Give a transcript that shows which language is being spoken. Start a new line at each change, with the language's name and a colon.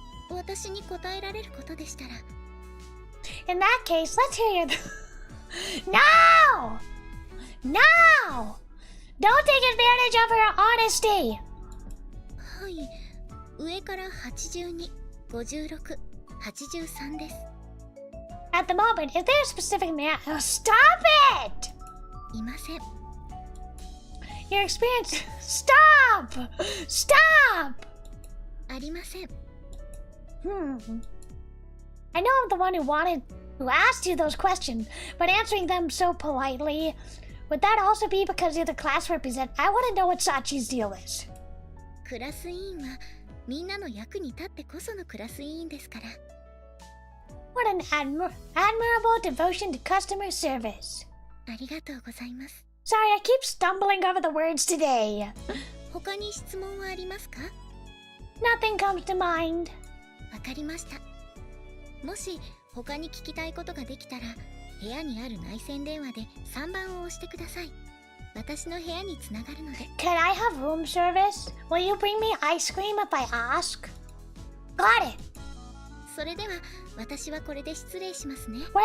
Japanese: 私に答えられることでしたら。
English: In that case, let's hear your... No! No! Don't take advantage of her honesty!
Japanese: はい、上から82、56、83です。
English: At the moment, is there a specific man... Oh, stop it!
Japanese: いません。
English: Your experience... Stop! Stop!
Japanese: ありません。
English: I know I'm the one who asked you those questions, but answering them so politely... Would that also be because you're the class representative? I want to know what Sachi's deal is.
Japanese: クラス委員はみんなの役に立ってこそのクラス委員ですから。
English: What an admirable devotion to customer service.
Japanese: ありがとうございます。
English: Sorry, I keep stumbling over the words today.
Japanese: 他に質問はありますか？
English: Nothing comes to mind.
Japanese: わかりました。もし他に聞きたいことができたら、部屋にある内線電話で3番を押してください。私の部屋につながるので。
English: Can I have room service? Will you bring me ice cream if I ask? Got it.
Japanese: それでは私はこれで失礼しますね。